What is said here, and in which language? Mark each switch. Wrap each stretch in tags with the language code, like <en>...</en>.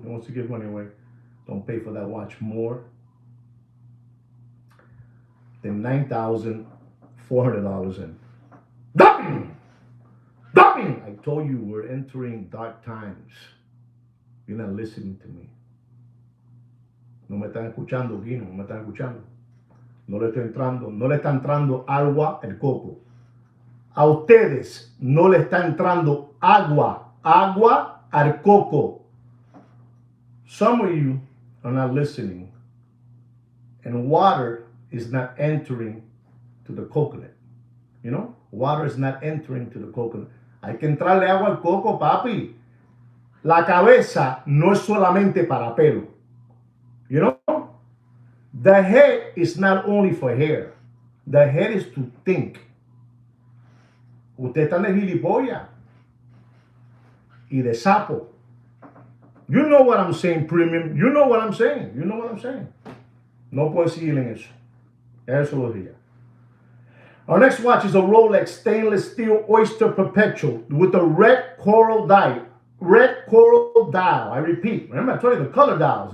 <en>He wants to give money away. Don't pay for that watch more than $9,400 in. Dumping! Dumping! I told you we're entering dark times. You're not listening to me.</en> <es>No me están escuchando, Guino, no me están escuchando. No le está entrando agua el coco. A ustedes no le está entrando agua al coco.</es> <en>Some of you are not listening, and water is not entering to the coconut. Water is not entering to the coconut.</en> <es>Hay que entrarle agua al coco, papi. La cabeza no es solamente para pelo.</es> <en>The head is not only for hair. The head is to think.</en> <es>Usted está de gilipollas y de sapo.</es> <en>You know what I'm saying, premium. You know what I'm saying.</en> <es>No puedo seguir en eso. Eso lo diría.</es> <en>Our next watch is a Rolex stainless steel Oyster Perpetual with a red coral dial. Red coral dial. I repeat. Remember, I told you the color dials.</en>